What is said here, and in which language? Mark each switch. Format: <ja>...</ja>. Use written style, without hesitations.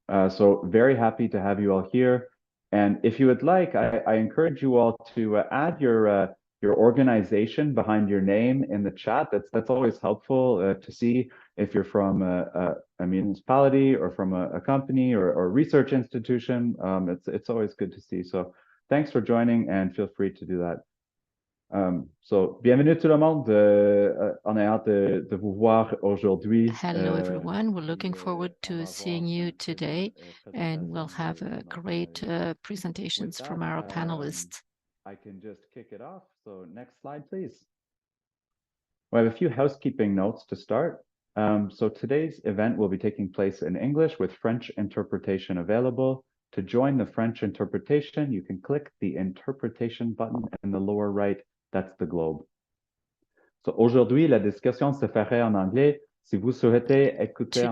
<en>So very happy to have you all here. And if you would like, I encourage you all to add your organization behind your name in the chat. That's always helpful to see if you're from a municipality or from a company or research institution. It's always good to see. So thanks for joining and feel free to do that.</en> <fr>Bienvenue tout le monde. On est hâte de vous voir aujourd'hui.</fr> <en>Hello, everyone. We're looking forward to seeing you today, and we'll have great presentations from our panelists. I can just kick it off. So next slide, please. We have a few housekeeping notes to start. So today's event will be taking place in English with French interpretation available. To join the French interpretation, you can click the interpretation button in the lower right. That's the globe.</en> <fr>So aujourd'hui, la discussion se ferait en anglais. Si vous souhaitez écouter en</fr>